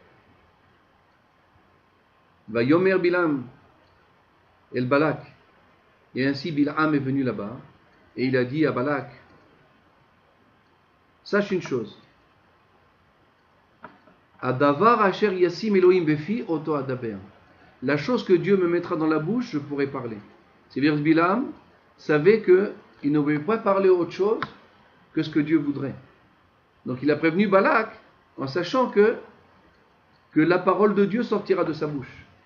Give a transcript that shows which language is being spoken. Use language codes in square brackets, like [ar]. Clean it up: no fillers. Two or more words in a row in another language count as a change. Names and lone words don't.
[he] ויאמר בלעם אל בלק. [fr] Et ainsi Bil'am est venu là-bas et il a dit à Balak, sache une chose, [he] הדבר אשר ישים אלהים בפי אתו אדבר. [fr] La chose que Dieu me mettra dans la bouche, je pourrai parler. C'est-à-dire que Bil'am savait qu'il ne pouvait pas parler autre chose que ce que Dieu voudrait. Donc il a prévenu Balak en sachant que la parole de Dieu sortira de sa bouche.